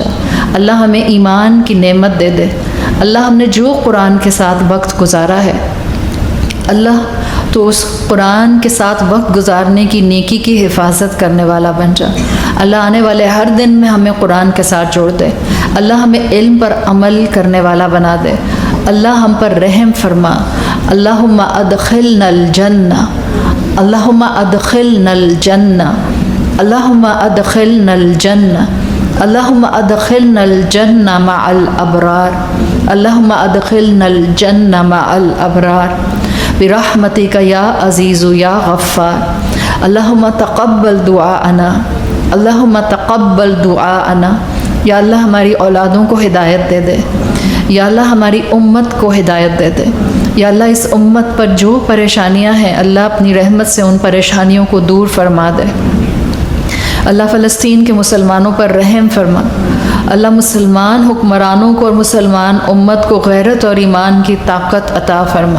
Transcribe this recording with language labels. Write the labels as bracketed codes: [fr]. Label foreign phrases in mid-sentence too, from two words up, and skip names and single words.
[ur] اللہ ہمیں ایمان کی نعمت دے دے۔ اللہ ہم نے جو قرآن کے ساتھ وقت گزارا ہے، اللہ تو اس قرآن کے ساتھ وقت گزارنے کی نیکی کی حفاظت کرنے والا بن جا. اللہ آنے والے ہر دن میں ہمیں قرآن کے ساتھ جوڑ دے. اللہ ہمیں علم پر عمل کرنے والا بنا دے. اللہ ہم پر رحم فرما. [ar] اللهم أدخلنا الجنة، اللهم أدخلنا الجنة، اللهم أدخلنا الجنة، اللهم أدخلنا الجنة مع الأبرار، اللهم أدخلنا الجنة مع الأبرار برحمتك يا عزيز يا غفار. اللهم تقبل دعاءنا، اللهم تقبل دعاءنا. [ur] یا اللہ ہماری اولادوں کو ہدایت دے دے۔ یا اللہ ہماری امت کو ہدایت دے دے. یا اللہ اس امت پر جو پریشانیاں ہیں، اللہ اپنی رحمت سے ان پریشانیوں کو دور فرما دے. اللہ فلسطین کے مسلمانوں پر رحم فرما. اللہ مسلمان حکمرانوں کو اور مسلمان امت کو غیرت اور ایمان کی طاقت عطا فرما.